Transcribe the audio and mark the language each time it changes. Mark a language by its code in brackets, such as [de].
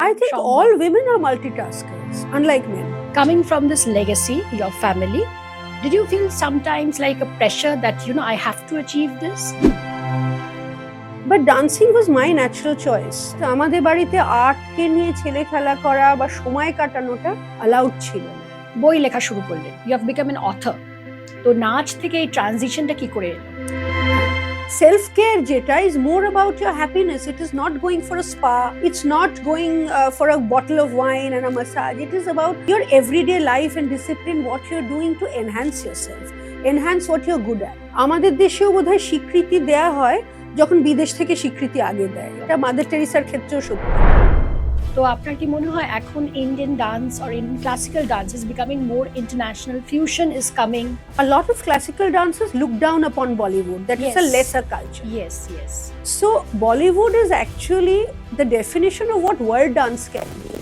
[en] I think all women are multitaskers, unlike men. Coming from this legacy, your family, did you feel sometimes like a pressure that, I have to achieve this? But dancing was my natural choice. [bn] আমাদের বাড়িতে আর্টকে নিয়ে ছেলে খেলা করা বা সময় কাটানোটা allowed ছিল না। বই লেখা শুরু করলেন, [en] you have become an author. [bn] তো নাচ থেকে এই ট্রানজিশনটা কি করে এলো? [en] Self-care jeta is more about your happiness. It is not going for a spa. It's not going for a bottle of wine and a massage. It is about your everyday life and discipline, what you're doing to enhance yourself, enhance what you're good at. [bn] আমাদের দেশেও বোধহয় স্বীকৃতি দেয়া হয় যখন বিদেশ থেকে স্বীকৃতি আগে দেয়। এটা মাদার টেরেসার ক্ষেত্রেও সত্যি। তো আপনার কি মনে হয় এখন [en] Indian dance or Indian classical dance is becoming more international? Fusion is coming. A lot of classical dancers look down upon Bollywood. That is a lesser culture. Yes. So Bollywood is actually the definition of what world dance can be.